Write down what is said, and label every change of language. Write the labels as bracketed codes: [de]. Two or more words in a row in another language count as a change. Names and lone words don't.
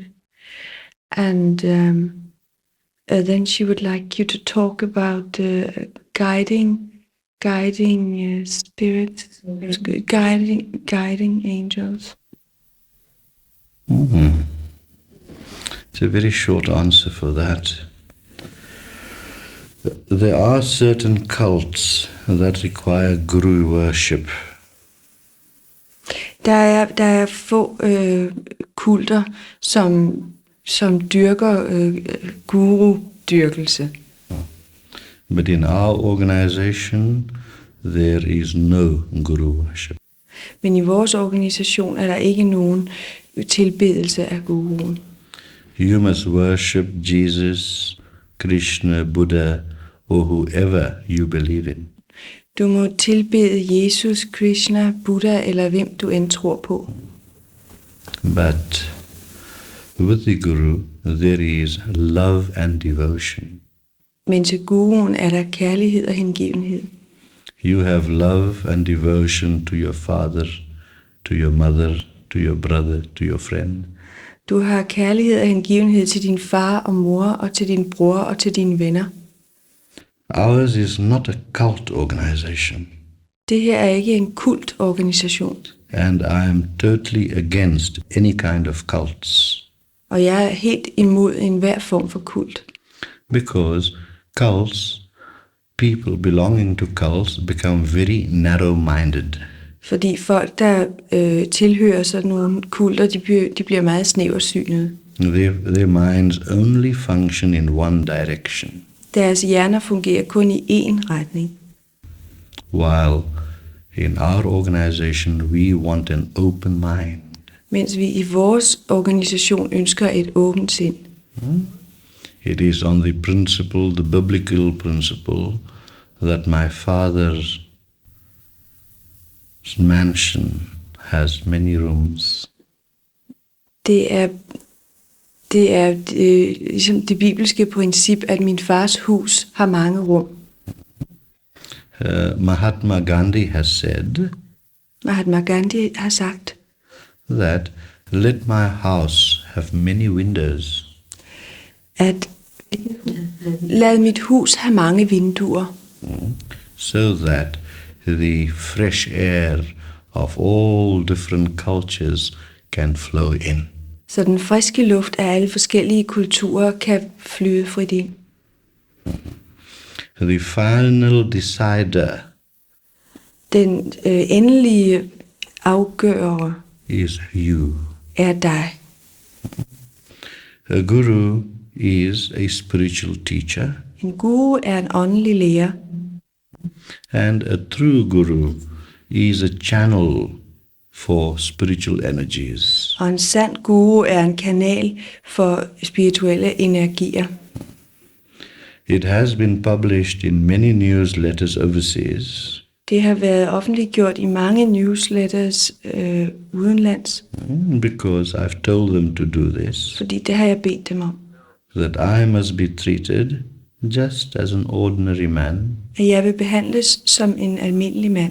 [en] And then she would like you to talk about guiding spirits, guiding angels. Mm-hmm. It's a very short answer for that. There are certain cults that require guru worship. [da] Der er få kulter, som dyrker guru-dyrkelse. [en] But in our organization, there is no guru worship. [da] Men i vores organisation er der ikke nogen tilbedelse af guruen. [en] You must worship Jesus, Krishna, Buddha, or whoever you believe in. [da] Du må tilbede Jesus, Krishna, Buddha eller hvem du end tror på. [en] But with the Guru, there is love and devotion. [da] Men til guruen er der kærlighed og hengivenhed. [en] You have love and devotion to your father, to your mother, to your brother, to your friend. [da] Du har kærlighed og hengivenhed til din far og mor og til din bror og til dine venner. [en] Ours is not a cult organization. [da] Det her er ikke en kultorganisation. [en] And I am totally against any kind of cults. [da] Og jeg er helt imod enhver form for kult. [en] Because cults, people belonging to cults become very narrow-minded. [da] Fordi folk, der tilhører sådan nogle kulter, de bliver meget snæversynede. [en] Their minds only function in one direction. [da] Deres hjerner fungerer kun i én retning. [en] While in our organization we want an open mind. [da] Mens vi i vores organisation ønsker et åbent sind. [en] It is on the principle, the biblical principle, that my father's mansion has many rooms. [da] Det er ligesom det bibelske princip, at min fars hus har mange rum. [en] Mahatma Gandhi has said [da] Mahatma Gandhi har sagt, [en] that let my house have many windows. [da] At lad mit hus have mange vinduer, [en] So that the fresh air of all different cultures can flow in. [da] så den friske luft af alle forskellige kulturer kan flyde frit ind. [en] The final decider [da] Den endelige afgører [en] is you. [da] er dig. [en] A guru is a spiritual teacher, [da] En guru er en åndelig lærer, [en] and a true guru is a channel for spiritual energies. [da] og en sand guru er en kanal for spirituelle energier. [en] It has been published in many newsletters overseas, [da] Det har været offentliggjort i mange newsletters udenlands, [en] because I've told them to do this, [da] fordi det har jeg bedt dem om. [en] that I must be treated just as an ordinary man, [da] At jeg vil behandles som en almindelig mand.